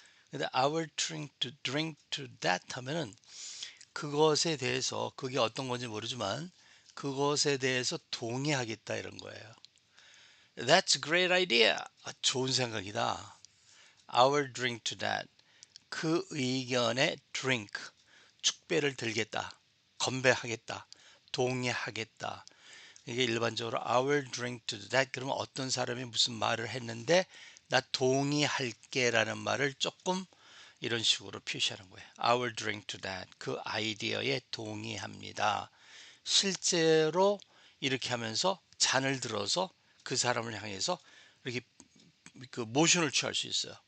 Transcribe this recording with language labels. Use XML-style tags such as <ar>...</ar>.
<ko>근데</ko> <en>I will drink to that</en> <ko>하면은 그것에 대해서 그게 어떤 건지 모르지만 그것에 대해서 동의하겠다 이런 거예요.</ko> <en>That's a great idea.</en> <ko>좋은 생각이다.</ko> <en>I will drink to that.</en> <ko>그 의견에 drink, 축배를 들겠다, 건배하겠다, 동의하겠다. 이게 일반적으로</ko> <en>I will drink to that.</en> <ko>그러면 어떤 사람이 무슨 말을 했는데 나 동의할게 라는 말을 조금 이런 식으로 표시하는 거예요.</ko> <en>I will drink to that.</en> <ko>그 아이디어에 동의합니다. 실제로 이렇게 하면서 잔을 들어서 그 사람을 향해서 이렇게 그 모션을 취할 수 있어요.</ko>